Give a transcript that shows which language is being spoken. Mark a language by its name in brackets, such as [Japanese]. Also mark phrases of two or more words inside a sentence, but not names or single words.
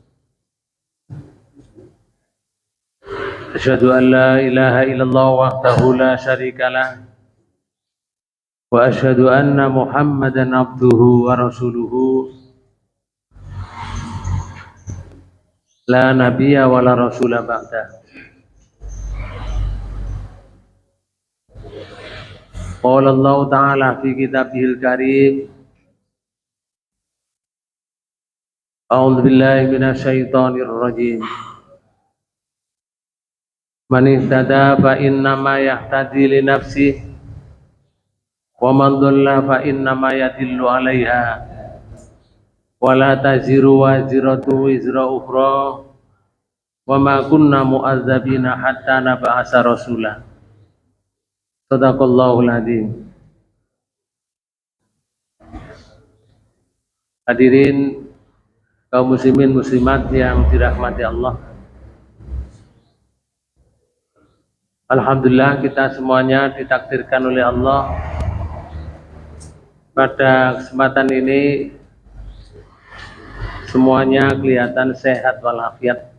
[Arabic] أشهد أن لا إله إلا الله وحده لا شريك له وأشهد أن محمدا عبده ورسوله لا نبي ولا رسول بعد. قال الله تعالى في كتابه الكريم. أعوذ بالله من الشيطان الرجيم. من اهتدى فإنما يهتدي لنفسه ومن ضل فإنما يضل عليها ولا تزر وازرة وزر أخرى وما كنا معذبين حتى نبعث رسولا. صدق الله العظيم. [Indonesian] Hadirin kaum muslimin muslimat yang dirahmati Allah. Alhamdulillah kita semuanya ditakdirkan oleh Allah pada kesempatan ini semuanya kelihatan sehat walafiat.